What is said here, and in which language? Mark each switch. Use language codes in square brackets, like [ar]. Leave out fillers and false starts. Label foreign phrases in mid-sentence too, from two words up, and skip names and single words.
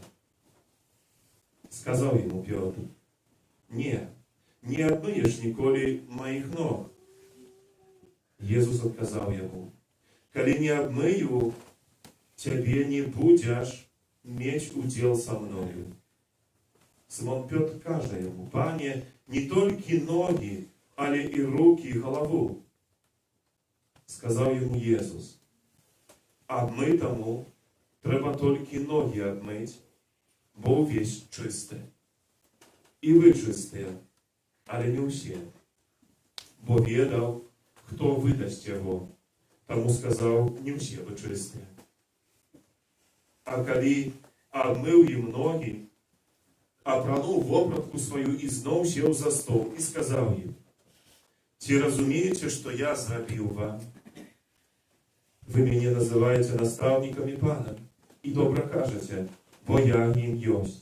[be] Сказаў яму Пётр: «Не абмыеш ніколі маіх ног». Jezus адказаў яму: «Калі не абмыю, цябе не будзеш мець удзел са мною». [uk] Симон Петр каже йому: «Пане, не тільки ноги, але і руки, і голову». Сказав йому Єсус: «Обмитому треба тільки ноги обмить, бо увесь чисте. І ви чисті, але не усі. Бо відав, хто видасть його, тому сказав: не всі ви чисті. А коли обмив їм ноги, [be] апрануў вопратку сваю і зноў сеў за стол і сказаў ім: «Ці разумееце, што я зрабіў вам? Вы мяне называеце настаўнікам і панам, і добра кажаце, бо я ім ёсць.